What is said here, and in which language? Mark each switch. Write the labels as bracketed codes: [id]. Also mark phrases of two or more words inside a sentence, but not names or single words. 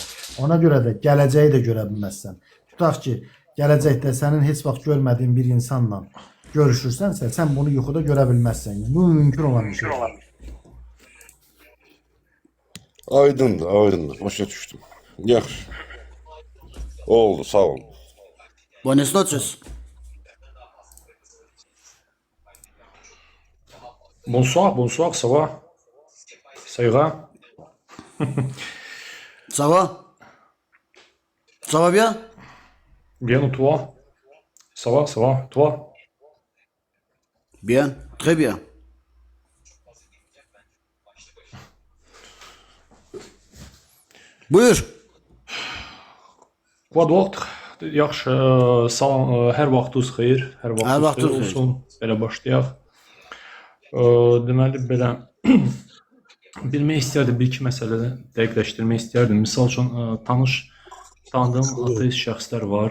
[az] Ona görə də gələcəyi də görə bilməzsən. Tutaq ki, gələcəkdə sənin heç vaxt görmədiyin bir insanla görüşürsənsə, sən bunu yuxuda görə bilməzsən. Bu mümkün olan bir şey. Aydındır, başa düşdüm. Yaxşı. Oldu, sağ olun. [es] Buenas noches. [fr] Bonsoir, ça va? Ça ira? Ça va? Ça va bien? Bien, ou toi? Ça va, toi? Bien, très bien. Buyur. Quoi d'autre? [az] Yaxşı, hər vaxtınız xeyir, hər Hər vaxtınız vaxtınız xeyir xeyir. olsun. Belə başlayaq. Deməli, belə bilmək istərdim, bir-iki məsələni dəqiqləşdirmək istərdim. Misal üçün, tanıdığım ateist şəxslər var.